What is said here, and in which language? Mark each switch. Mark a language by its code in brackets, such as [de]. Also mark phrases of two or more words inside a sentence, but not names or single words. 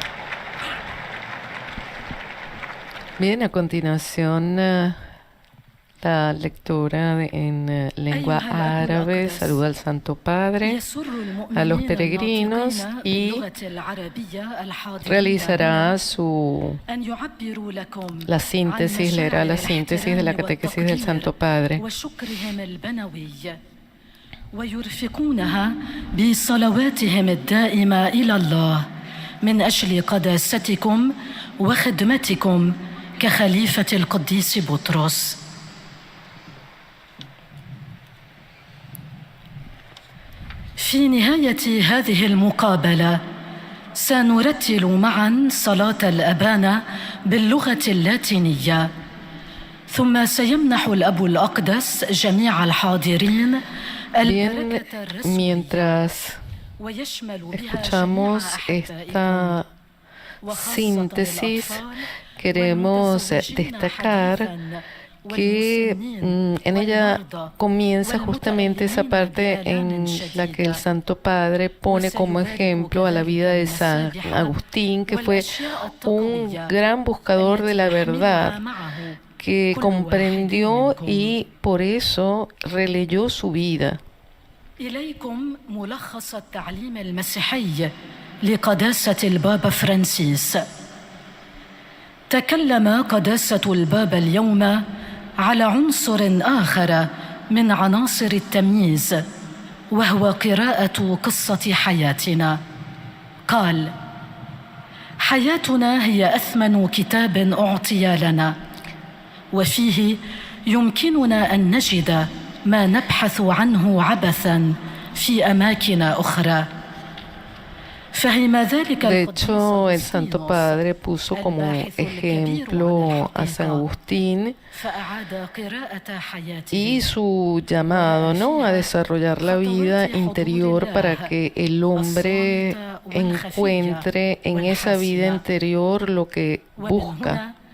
[es] Bien, a continuación La lectura en lengua árabe saluda al Santo Padre, a los peregrinos y realizará la síntesis, leerá la síntesis de la catequesis del Santo Padre. [ar] ويرفقونها بصلواتهم الدائمة إلى الله من أجل قداستكم وخدمتكم كخليفة القديس بطرس. في نهاية هذه المقابلة سنرتل معا صلاة الأبانة باللغة اللاتينية، ثم سيمنح الأب الأقدس جميع الحاضرين [es] Bien, mientras escuchamos esta síntesis, queremos destacar que en ella comienza justamente esa parte en la que el Santo Padre pone como ejemplo a la vida de San Agustín, que fue un gran buscador de la verdad, que comprendió y por eso releyó su vida. [ar] إليكم ملخص التعليم المسيحي لقداسة البابا فرانسيس. تكلم قداسة البابا اليوم على عنصر آخر من عناصر التمييز، وهو قراءة قصة حياتنا. قال: حياتنا هي أثمن كتاب أعطي لنا، وفيه يمكننا أن نجد ما نبحث عنه عبثاً في أماكن أخرى. [es] De hecho, el Santo Padre puso como ejemplo a San Agustín y su llamado, ¿no?, a desarrollar la vida interior para que el hombre encuentre en esa vida interior lo que busca.